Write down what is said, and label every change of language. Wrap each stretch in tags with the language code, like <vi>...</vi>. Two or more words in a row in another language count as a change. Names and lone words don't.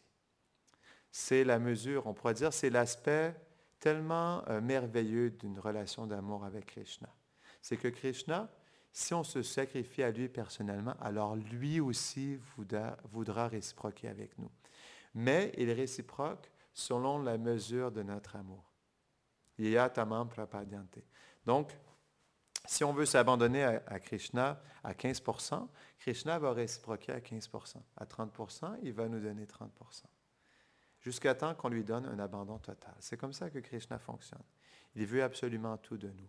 <fr>C'est la mesure, on pourrait dire, c'est l'aspect tellement merveilleux d'une relation d'amour avec Krishna. C'est que Krishna, si on se sacrifie à lui personnellement, alors lui aussi voudra réciproquer avec nous. Mais il réciproque selon la mesure de notre amour.</fr> <sa>Yaya tamam prapadyante.</sa> <fr>Donc, si on veut s'abandonner à Krishna à 15%, Krishna va réciproquer à 15%. À 30%, il va nous donner 30%. jusqu'à temps qu'on lui donne un abandon total. C'est comme ça que Krishna fonctionne. Il veut absolument tout de nous.</fr>